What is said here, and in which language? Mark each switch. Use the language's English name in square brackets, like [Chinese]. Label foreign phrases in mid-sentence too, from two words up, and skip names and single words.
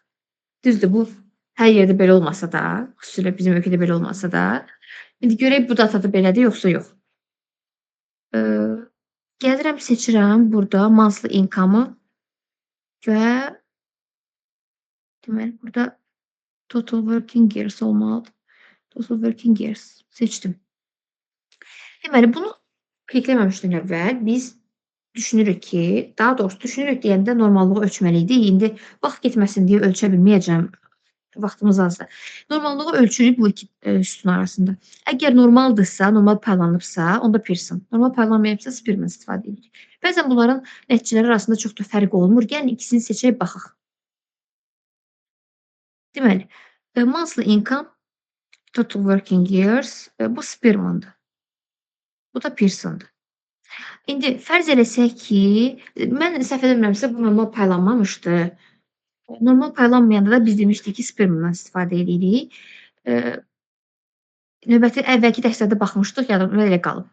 [Azerbaijani] Düzdür, bu hər yerdə belə olmasa da, xüsusilə bizim ölkədə belə olmasa da, indi görək bu datada belədir, yoxsa yox. Gəlirəm, seçirəm burada [English] monthly income- [Azerbaijani] ı və deməli, burada [English] total working years [Azerbaijani] olmalıdır. [English] Total working years [Azerbaijani] seçdim. Deməli, bunu klikləməmişdən əvvəl biz düşünürük ki, daha doğrusu düşünürük deyəndə normallığı ölçməliydik. İndi vaxt getməsin deyə ölçə bilməyəcəm. Vaxtımız azdır. Normallığı ölçürük bu iki sütun arasında. Əgər normaldırsa, normal paylanıbsa, onda Pearson. Normal paylanmayıbsa, Spearman istifadə edirik. Bəzən bunların nəticələri arasında çox da fərq olmur. Gəlin ikisini seçək, baxaq. Deməli, [English] monthly income, total working years, [Azerbaijani] bu Spearman-dır. Bu da Pearson-dır. İndi fərz eləsək ki, mən səhv etmirəmsə, bu normal paylanmamışdı. Normal paylanmayanda da biz demişdik ki, Spearman-dan istifadə edirik. Növbəti əvvəlki dərslərdə baxmışdıq, yadımda elə qalıb.